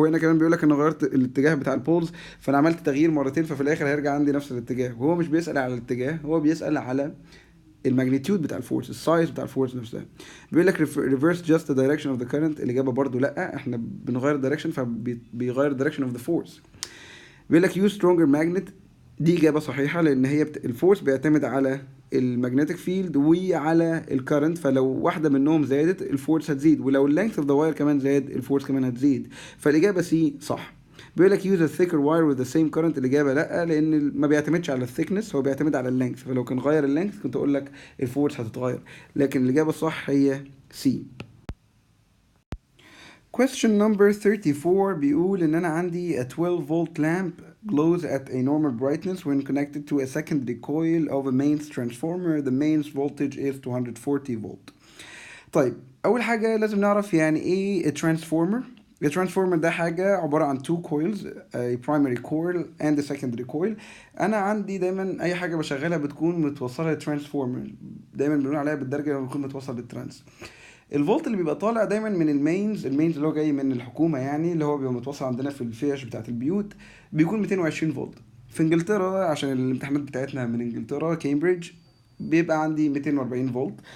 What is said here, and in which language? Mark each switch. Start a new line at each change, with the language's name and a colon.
Arabic: وهنا كمان بيقول لك ان غيرت الاتجاه بتاع البولز، فانا عملت تغيير مرتين، ففي الاخر هيرجع عندي نفس الاتجاه. وهو مش بيسال على الاتجاه، هو بيسال على الماجنتيود بتاع الفورس، السايز بتاع الفورس نفسها. بيقول لك
English: reverse just the direction of the current.
Arabic: الاجابه برضو لا، احنا بنغير الدايركشن فبيغير
English: direction of the force.
Arabic: بيقول لك
English: use stronger magnet.
Arabic: دي اجابه صحيحه، لان هي الفورس بيعتمد على المagnetic فيلد وعلى الكرنت، فلو واحده منهم زادت الفورس هتزيد، ولو اللينث اوف ذا واير كمان زاد الفورس كمان هتزيد. فالاجابه سي صح. بيقول لك
English: use a thicker wire with the same current.
Arabic: الاجابه لا، لان ما بيعتمدش على الثيكنس، هو بيعتمد على اللينث، فلو كان غير اللينث كنت اقول لك الفورس هتتغير. لكن الاجابه الصح هي سي.
English: Question number 34
Arabic: بيقول إن أنا عندي
English: a 12 volt lamp glows at a normal brightness when connected to a secondary coil of a mains transformer. The mains voltage is 240 volt.
Arabic: طيب أول حاجة لازم نعرف يعني إيه transformer. الترانسفورمر ده حاجة عبارة عن
English: two coils, a primary coil and a secondary coil.
Arabic: أنا عندي دايما أي حاجة بشغلها بتكون متوصلة للترانسفورمر، دايما بنقول عليها بالدرجة لما بتكون متوصل للترانس. الفولت اللي بيبقى طالع دايما من المينز اللي هو جاي من الحكومه، يعني اللي هو بيبقى متوصل عندنا في الفيش بتاعت البيوت، بيكون 220 فولت. في انجلترا عشان الامتحانات بتاعتنا من انجلترا كامبريدج بيبقى عندي 240 فولت.